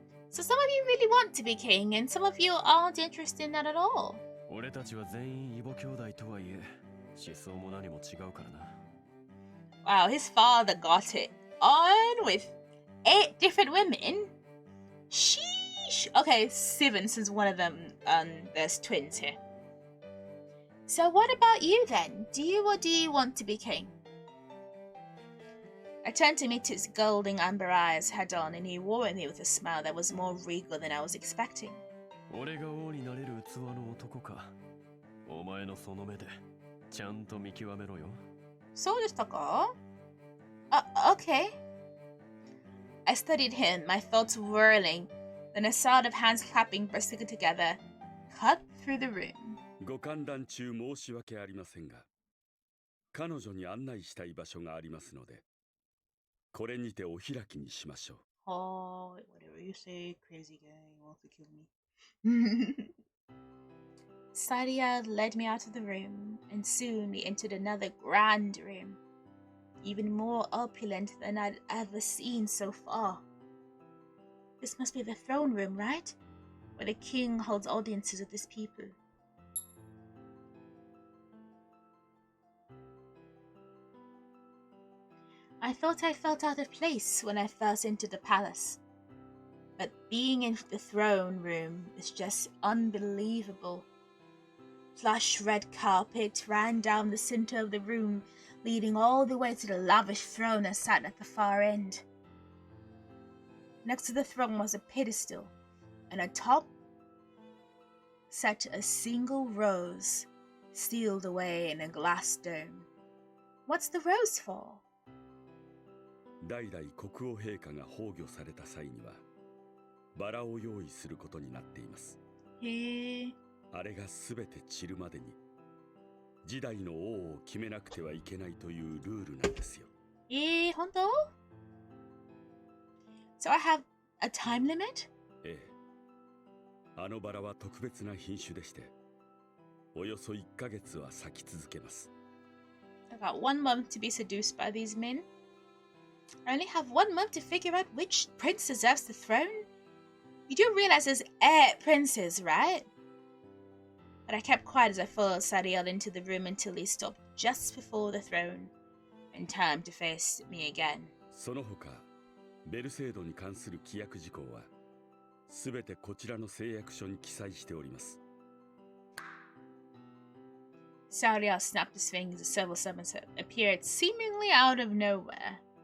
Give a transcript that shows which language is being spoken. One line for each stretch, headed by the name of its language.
English: So some of you really want to be king, and some of you aren't interested in that at all.
Japanese: 俺たちは全員異母兄弟とはいえ、思想も何も違うからな。
English: Wow, his father got it on with 8 different women? Sheesh! Okay, 7 since one of them, there's twins here. So what about you then? Do you want to be king? I turned to meet his golden amber eyes head on, and he wore at me with a smile that was more regal than I was expecting.
Japanese: 俺が王になれる器の男か。お前のその目でちゃんと見極めろよ。そうでしたか?Okay.
English: I studied him, my thoughts whirling. Then a sound of hands clapping bursting together cut through the room.
Japanese: ご観覧中申し訳ありませんが、彼女に案内したい場所がありますので、これにてお開きにしましょう。
English: Oh, whatever you say, crazy guy, you want to kill me. Sadia led me out of the room, and soon we entered another grand room, even more opulent than I'd ever seen so far. This must be the throne room, right? Where the king holds audiences with his people. I thought I felt out of place when I first entered the palace, but being in the throne room is just unbelievable. Plush red carpet ran down the center of the room, leading all the way to the lavish throne that sat at the far end. Next to the throne was a pedestal, and atop sat a single rose, sealed away in a glass dome. What's the rose for?
Japanese: 代々国王陛下が崩御された際には、バラを用意することになっています。へえ。あれがすべて散るまでに、時代の王を決めなくてはいけないというルールなんですよ。本当?
English: So I have a time limit?
Japanese: ええ。あのバラは特別な品種でして、およそ1ヶ月は咲き続けます。
English: I got 1 month to be seduced by these men. I only have 1 month to figure out which prince deserves the throne? You do realize there's 8 princes, right? But I kept quiet as I followed Sadiel into the room until he stopped just before the throne and turned to face me again.
Japanese: その他、ベルセードに関する規約事項は、すべてこちらの誓約書に記載しております。
English: Sadiel snapped his fingers as several summons appeared seemingly out of nowhere.